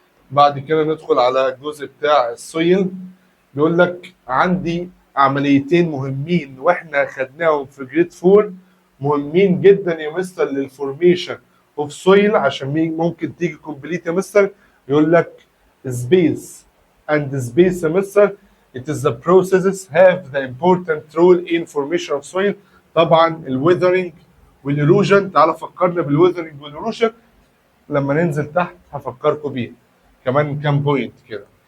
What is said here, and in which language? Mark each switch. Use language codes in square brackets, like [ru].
[ar] بعد كده ندخل على الجزء بتاع السويل. بيقول لك عندي عمليتين مهمين واحنا خدناهم في جريد 4، مهمين جدا يا مستر للفورميشن اوف سويل، عشان ممكن تيجي كومبليت يا مستر يقول لك سبيس اند سبيس يا مستر. [en] It is the processes have the important role in formation of soil. [ar] طبعا الويذرنج والايروجن، تعالى فكرنا بالويذرنج والايروجن لما ننزل تحت هفكركم بيه كمان كام بوينت كده.